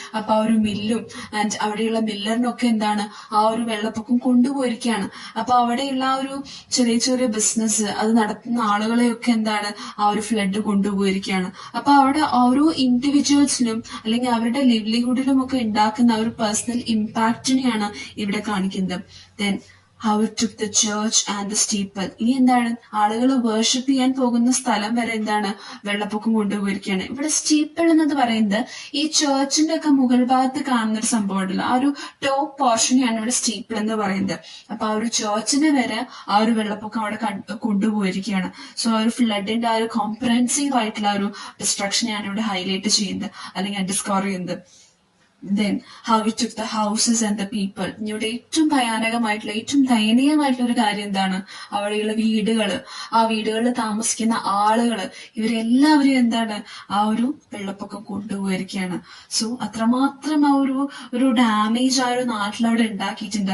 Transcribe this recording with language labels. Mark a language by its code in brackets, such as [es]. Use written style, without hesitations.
[ml] അപ്പൊ ആ ഒരു മില്ലും ആൻഡ് അവിടെയുള്ള മില്ലറിനൊക്കെ എന്താണ് ആ ഒരു വെള്ളപ്പൊക്കം കൊണ്ടുപോയിരിക്കുകയാണ്. അപ്പൊ അവിടെയുള്ള ആ ഒരു ചെറിയ ചെറിയ ബിസിനസ് അത് നടത്തുന്ന ആളുകളെയൊക്കെ എന്താണ് ആ ഒരു ഫ്ലഡ് കൊണ്ടുപോയിരിക്കുകയാണ്. അപ്പൊ അവിടെ ഓരോ ഇൻഡിവിജ്വൽസിനും അല്ലെങ്കിൽ അവരുടെ ലിവ്ലിഹുഡിലും ഒക്കെ ഉണ്ടാക്കുന്ന ആ ഒരു പേഴ്സണൽ ഇമ്പാക്റ്റിനെയാണ് ഇവിടെ കാണിക്കുന്നത്. [en] Then how it took the church and the steeple. [ml] ഇനി എന്താണ്, ആളുകൾ വേർഷിപ്പ് ചെയ്യാൻ പോകുന്ന സ്ഥലം വരെ എന്താണ് വെള്ളപ്പൊക്കം കൊണ്ടുപോയിരിക്കുകയാണ്. ഇവിടെ സ്റ്റീപ്പിൾ എന്നത് പറയുന്നത് ഈ ചേർച്ചിന്റെ ഒക്കെ മുകൾ ഭാഗത്ത് കാണുന്ന ഒരു സംഭവം ഉണ്ടല്ലോ, ആ ഒരു ടോപ്പ് പോർഷനെയാണ് ഇവിടെ സ്റ്റീപ്പിൾ എന്ന് പറയുന്നത്. അപ്പൊ ആ ഒരു ചേർച്ചിന് വരെ ആ ഒരു വെള്ളപ്പൊക്കം അവിടെ കൊണ്ടുപോയിരിക്കുകയാണ്. സോ ആ ഒരു ഫ്ലഡിന്റെ ആ ഒരു കോംപ്രഹെൻസീവ് ആയിട്ടുള്ള ഒരു ഡിസ്ട്രക്ഷനെയാണ് ഇവിടെ ഹൈലൈറ്റ് ചെയ്യുന്നത് അല്ലെങ്കിൽ ഡിസ്കവർ ചെയ്യുന്നത്. [en] Then how it took the houses and the people. [ml] ഇവിടെ ഏറ്റവും ഭയാനകമായിട്ടുള്ള ഏറ്റവും ദയനീയമായിട്ടുള്ള ഒരു കാര്യം എന്താണ്, അവിടെയുള്ള വീടുകള്, ആ വീടുകളിൽ താമസിക്കുന്ന ആളുകള്, ഇവരെല്ലാവരും എന്താണ് ആ ഒരു വെള്ളപ്പൊക്കം കൊണ്ടുപോയിരിക്കുകയാണ്. സോ അത്രമാത്രം ആ ഒരു ഡാമേജ് ആ ഒരു നാട്ടിലവിടെ ഉണ്ടാക്കിയിട്ടുണ്ട്.